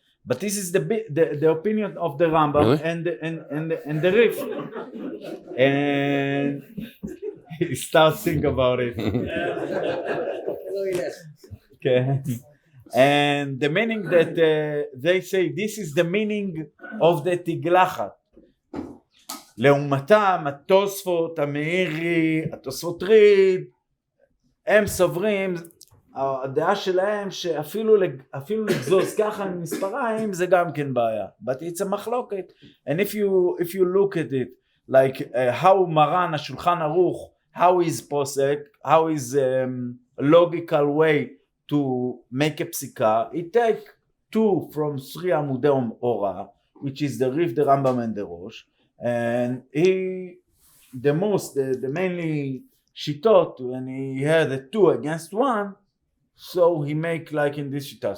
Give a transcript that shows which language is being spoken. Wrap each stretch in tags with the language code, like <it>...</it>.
<en>But this is the opinion of the Rambam, really? and the Rif. And he starts thinking about it. Okay. And the meaning that they say, this is the meaning of the tiglachat.</en> <he>לעומתם, התוספות, המאירי, התוספות ריד, הם סוברים, הדעה שלהם שאפילו לגזוז ככה עם מספריים זה גם כן בעיה.</he> <en>But it's a מחלוקת. And if you look at it, like how מרן השולחן ערוך, how is posek, how is logical way to make a psika, it take 2 from 3 Amudei Ora, which is the Rif, the Rambam, and the Rosh, and the mainly shitot, when he had the 2 against 1, so he make like in this shita.</en>